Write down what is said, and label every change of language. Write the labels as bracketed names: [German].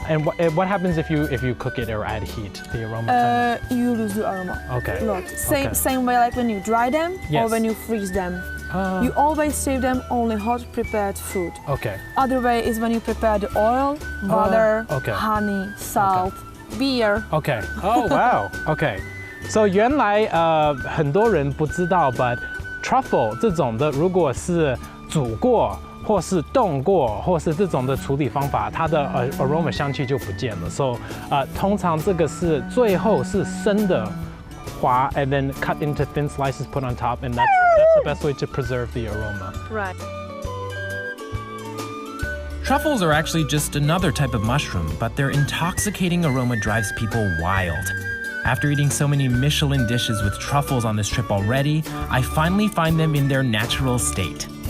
[English] And what happens if you cook it or add heat? The aroma. You lose the aroma. Okay. A lot. Same way like when you dry them or when you freeze them. You always save them only hot prepared food. Okay. Other way is when you prepare the oil, butter, honey, salt, beer. Okay. Oh wow. Okay. [Chinese] So 原来很多人不知道 but truffle 这种的如果是煮过或是冻过或是这种的处理方法，它的aroma 香气就不见了。 So 通常这个是最后是生的。 [English] And then cut into thin slices, put on top, and that's the best way to preserve the aroma. Right. Truffles are actually just another type of mushroom, but their intoxicating aroma drives people wild. After eating so many Michelin dishes with truffles on this trip already, I finally find them in their natural state.